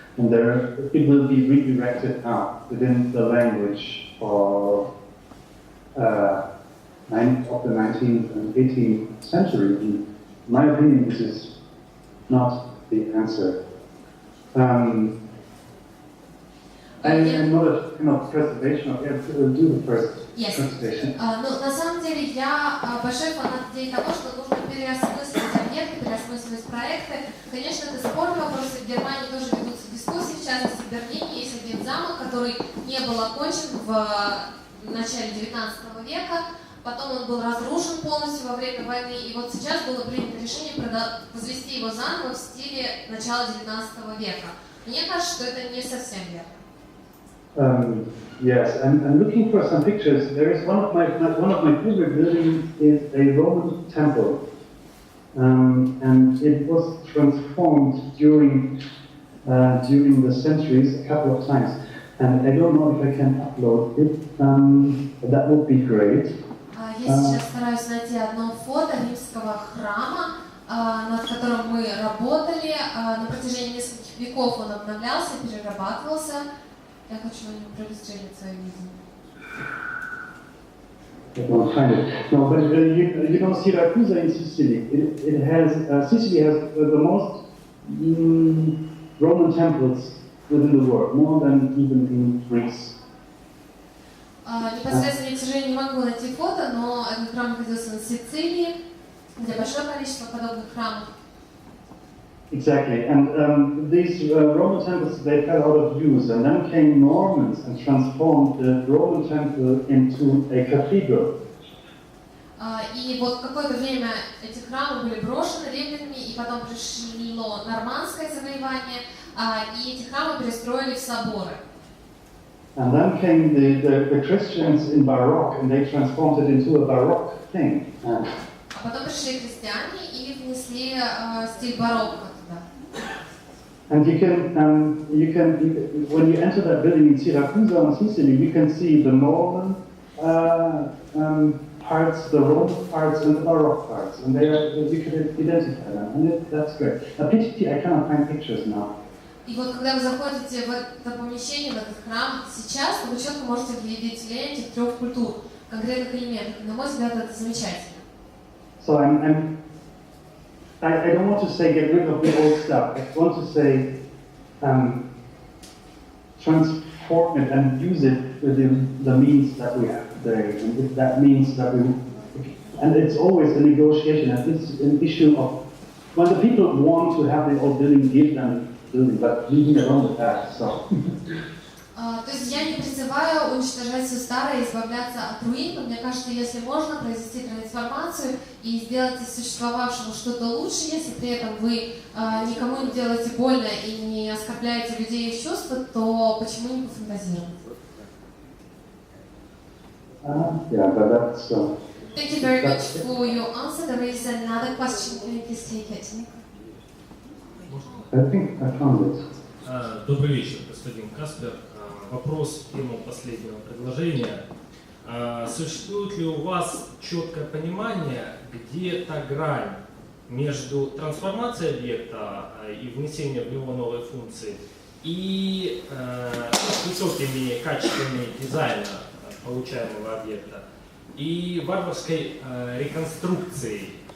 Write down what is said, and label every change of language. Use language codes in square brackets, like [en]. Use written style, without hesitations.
[en] And it will be redirected now within the language of the 19th and 18th century. In my opinion, this is not the answer. I'm not a kind of preservation of it. We'll do the first presentation. [ru] Ну, на самом деле, я большой фанат идеи того, что нужно переосмыслить объекты, переосмысливать проекты. Конечно, это спорный вопрос, и в Германии тоже ведутся дискуссии, в частности, в Берлине есть один замок, который не был окончен в начале 19 века, потом он был разрушен полностью во время войны, и вот сейчас было принято решение возвести его заново в стиле начала 19 века. Мне кажется, что это не совсем верно. [en] Yes, I'm looking for some pictures. There is one of my favorite buildings is a Roman temple, and it was transformed during the centuries a couple of times. And I don't know if I can upload it. That would be great. [ru] Я сейчас стараюсь найти одно фото римского храма, над которым мы работали. На протяжении нескольких веков он обновлялся, перерабатывался. Я хочу на него проиллюстрировать свое видение. [en] I don't find it. No, but you know, Siracusa in Sicily. Sicily has the most Roman temples within the world, more than even in Greece. [ru] Непосредственно, я, к сожалению, не могу найти фото, но этот храм находился на Сицилии, где большое количество подобных храмов. [en] Exactly, and these Roman temples, they fell out of use, and then came Normans and transformed the Roman temple into a cathedral. [ru] И вот какое-то время эти храмы были брошены римлянами, и потом пришло нормандское завоевание, и эти храмы перестроили в соборы. [en] And then came the Christians in Baroque, and they transformed it into a Baroque thing. [ru] А потом пришли христиане и внесли стиль барокко туда. [en] And you can when you enter that building in Siracusa on Sicily, you can see the Norman parts, the Roman parts, and the Baroque parts, and you can identify them, and that's great. A pity I cannot find pictures now. [ru] И вот когда вы заходите в это помещение, в этот храм, сейчас вы четко можете видеть слияние этих трех культур, конкретных элементов. На мой взгляд, это замечательно. [en] So I don't want to say get rid of the old stuff. I want to say transform it and use it within the means that we have today. And if that means that and it's always a negotiation, and it's an issue of when the people want to have the old building, give them the building, but leaving it on the past. So. [ru] То есть я не призываю уничтожать все старое и избавляться от руин, но мне кажется, если можно произвести трансформацию и сделать из существовавшего что-то лучше, если при этом вы никому не делаете больно и не оскорбляете людей и чувства, то почему не пофантазировать? [en] Yeah, but that's. Thank you very much for your answer. There is another question. Can you please take it? I think I found it. [ru] Добрый вечер, господин Каспер. Вопрос к тему последнего предложения. Существует ли у вас четкое понимание, где та грань между трансформацией объекта и внесением в него новой функции и высокими качествами дизайна получаемого объекта и варварской реконструкцией,